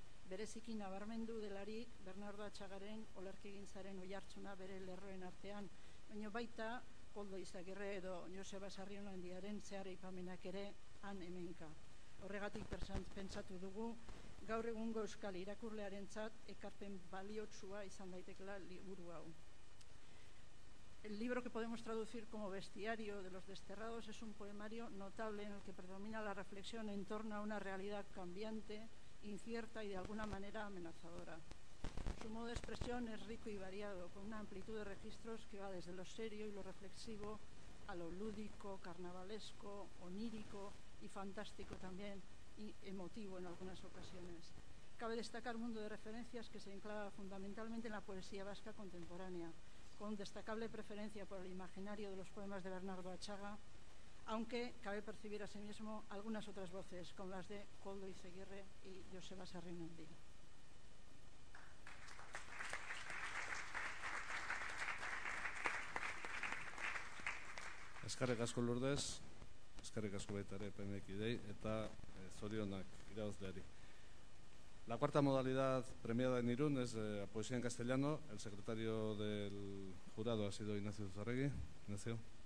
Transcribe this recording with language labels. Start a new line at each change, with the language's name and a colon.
Basque: bereziki nabarmendu delarik Bernardo Atxagaren olerkigintzaren oihartzuna bere lerroen artean, baina baita Koldo Izagirre edo Joseba Sarrionandiaren zehar aipamenak ere han hemenka. Horregatik pentsatu dugu gaur egungo euskal irakurlearentzat ekarpen baliotsua izan daitekela liburu hau.
Spanish: El libro, que podemos traducir como Bestiario de los Desterrados, es un poemario notable en el que predomina la reflexión en torno a una realidad cambiante, incierta y de alguna manera amenazadora. Su modo de expresión es rico y variado, con una amplitud de registros que va desde lo serio y lo reflexivo a lo lúdico, carnavalesco, onírico y fantástico también, y emotivo en algunas ocasiones. Cabe destacar un mundo de referencias que se enclava fundamentalmente en la poesía vasca contemporánea, con destacable preferencia por el imaginario de los poemas de Bernardo Atxaga, aunque cabe percibir asimismo algunas otras voces, como las de Koldo Izagirre y Joseba Sarrionandi.
Basque: Eskerrik asko Lourdes, eskerrik asko baita ere PMX-idei eta zorionak irabazleari.
Spanish: La cuarta modalidad premiada en Irún es poesía en castellano. El secretario del jurado ha sido Ignacio Zuzarregui. Ignacio.